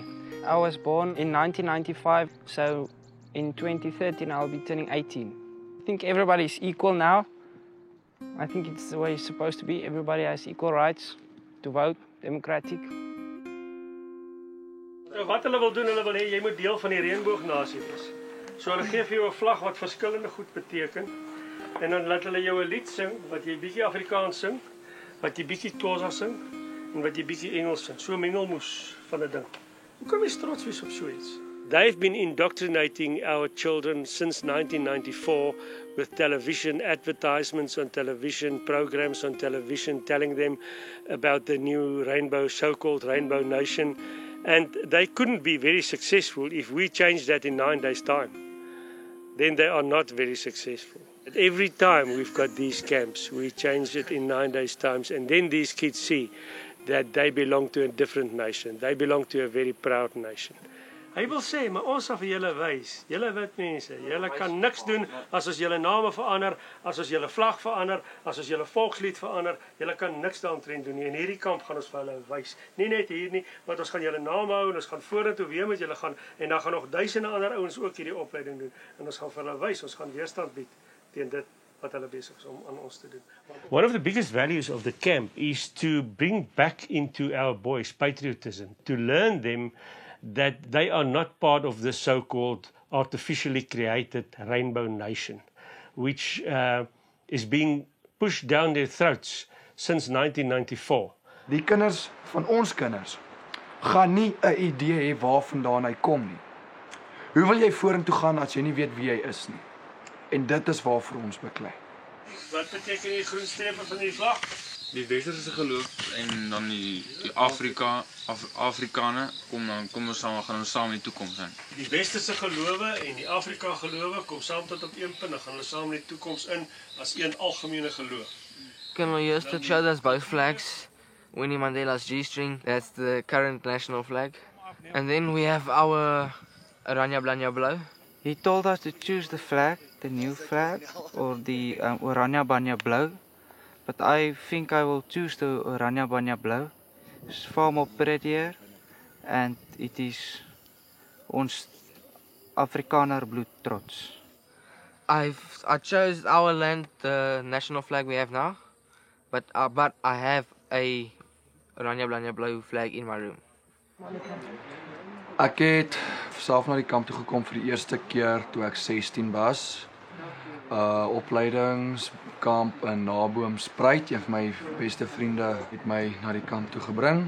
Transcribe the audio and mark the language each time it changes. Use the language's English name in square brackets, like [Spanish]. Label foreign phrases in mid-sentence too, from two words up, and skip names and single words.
[English] I was born in 1995, so in 2013 I'll be turning 18. I think everybody is equal now. I think it's the way it's supposed to be. Everybody has equal rights to vote, democratic. [Afrikaans] So wat hulle wil doen, hulle wil hê jy moet deel van die reënboognasie wees. So hulle gee vir jou 'n vlag wat verskillende goed beteken en dan laat hulle jou 'n lied sing wat jy bietjie Afrikaans sing, wat jy bietjie Xhosa sing en wat jy bietjie Engels sing. So mengelmoes van 'n ding. Hoe kan jy trots wees op so iets? [English] They've been indoctrinating our children since 1994 with television advertisements on television, programs on television telling them about the new rainbow, so-called Rainbow Nation. And they couldn't be very successful if we changed that in 9 days' time. Then they are not very successful. But every time we've got these camps, we change it in 9 days' time, and then these kids see that they belong to a different nation. They belong to a very proud nation. [Afrikaans] Hy wil sê, maar ons sal vir julle wys, julle wit mense, julle kan niks doen as ons julle name verander, as ons julle vlag verander, as ons julle volkslied verander, julle kan niks daaromtrent doen nie. In hierdie kamp gaan ons vir hulle wys. Nie net hier nie, want ons gaan julle name hou en ons gaan vorentoe weer met julle gaan en dan gaan nog duisende ander ouens ook hierdie opleiding doen en ons gaan vir hulle wys, ons gaan weerstand bied teen dit wat hulle besig is om aan ons te doen. [English] One of the biggest values of the camp is to bring back into our boys patriotism, to learn them that they are not part of the so-called artificially created Rainbow Nation, which is being pushed down their throats since 1994. [Afrikaans] Die kinders van ons kinders gaan nie 'n idee hê waarvandaan hy kom nie. Hoe wil jy vorentoe gaan as jy nie weet wie jy is nie? En dit is waarvoor ons beklei. Wat beteken die groen strepe van die vlag? Die westerse geloof en dan die Afrikaner kom ons saam, gaan ons saam in die toekoms zijn. Die westerse gelowe en die Afrika gelowe kom saam tot op een punt, dan gaan hulle saam in die toekoms in as een algemene geloof. [English] Can we use to show us both flags? Winnie Mandela's G-string, that's the current national flag. And then we have our Oranje Blanje Blauw. He told us to choose the flag, the new flag, or the Oranje Blanje Blauw. But I think I will choose the Oranje Blanje Blauw. It's far more prettier and it is [Afrikaans] ons Afrikaner bloed trots. [English] I chose our land, the national flag we have now, but I have a Oranje Blanje Blauw flag in my room. [Afrikaans] Ek het self na die kamp toe gekom vir die eerste keer toe ek 16 was. Opleidingskamp in Naboomspruit. Een van my beste vriende het my na die kamp toe gebring.